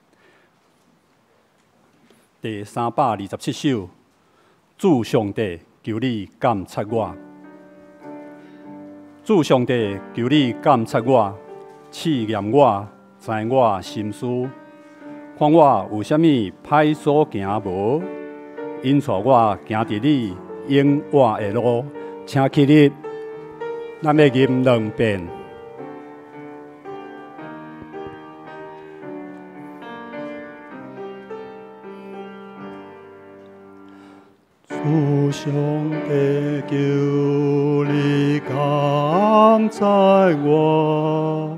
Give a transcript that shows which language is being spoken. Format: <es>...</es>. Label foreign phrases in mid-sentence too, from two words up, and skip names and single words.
<nan>第327首，主上帝，求你监察我。主上帝，求你监察我，试验我，知我心思，看我有啥物歹所行无，引带我行伫你永活的路。请起立，咱要吟2遍。主上帝，求你监察我，</nan>